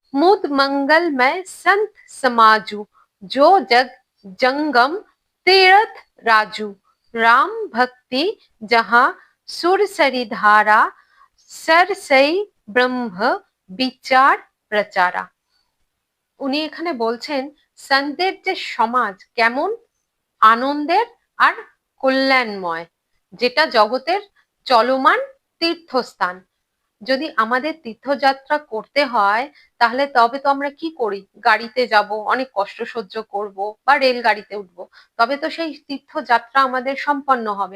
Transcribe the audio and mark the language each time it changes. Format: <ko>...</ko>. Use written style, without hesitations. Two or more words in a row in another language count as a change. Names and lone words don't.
<awa>मुद मंगलमय संत समाजू, जो जग जंगम तीरथ राजू, राम भक्ति जहाँ सुरसरी धारा, सरसई ब्रह्म बिचार प्रचारा।</awa> <bn>উনি এখানে বলছেন সন্তের যে সমাজ কেমন আনন্দের আর কল্যাণময়, যেটা জগতের চলমান তীর্থস্থান। যদি আমাদের তীর্থযাত্রা করতে হয় তাহলে তবে তো আমরা কি করি, গাড়িতে যাব, অনেক কষ্ট সহ্য করব বা রেলগাড়িতে উঠবো, তবে তো সেই তীর্থযাত্রা আমাদের সম্পন্ন হবে।</bn>